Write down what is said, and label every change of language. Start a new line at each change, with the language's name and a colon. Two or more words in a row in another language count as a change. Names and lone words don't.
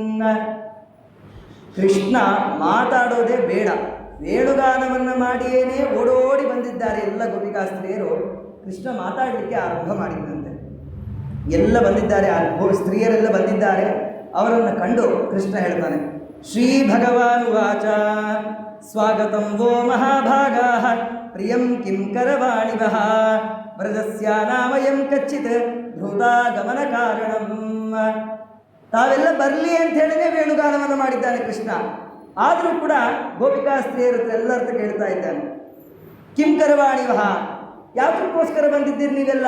Kannada: ಕೃಷ್ಣ ಮಾತಾಡೋದೇ ಬೇಡ, ವೇಣುಗಾನವನ್ನು ಮಾಡಿಯೇನೇ ಓಡೋಡಿ ಬಂದಿದ್ದಾರೆ ಎಲ್ಲ ಗೋಪಿಕಾ ಸ್ತ್ರೀಯರು. ಕೃಷ್ಣ ಮಾತಾಡಲಿಕ್ಕೆ ಆರಂಭ ಮಾಡಿದಂತೆ. ಎಲ್ಲ ಬಂದಿದ್ದಾರೆ, ಆ ಸ್ತ್ರೀಯರೆಲ್ಲ ಬಂದಿದ್ದಾರೆ. ಅವರನ್ನು ಕಂಡು ಕೃಷ್ಣ ಹೇಳ್ತಾನೆ,
Sanskrit: ಶ್ರೀ ಭಗವಾನ್ ವಾಚ ಸ್ವಾಗತಂ ವೋ ಮಹಾಭಾಗಾಃ ಪ್ರಿಯಂ ಕಿಂ ಕರವಾಣಿ ವಃ ವ್ರಜಸ್ಯ ನಾಮಯಂ ಕಚ್ಚಿತ್ ಧೃತಾಗಮನ ಕಾರಣಂ.
Kannada: ತಾವೆಲ್ಲ ಬರಲಿ ಅಂತ ಹೇಳಿನೇ ವೇಣುಗಾನವನ್ನು ಮಾಡಿದ್ದಾನೆ ಕೃಷ್ಣ. ಆದರೂ ಕೂಡ ಗೋಪಿಕಾ ಸ್ತ್ರೀಯರ ಎಲ್ಲರ ಹತ್ರ ಕೇಳ್ತಾ ಇದ್ದಾನೆ,
Sanskrit: ಕಿಂ ಕರವಾಣಿ ವಹ,
Kannada: ಯಾತಕ್ಕೋಸ್ಕರ ಬಂದಿದ್ದೀರಿ ನೀವೆಲ್ಲ?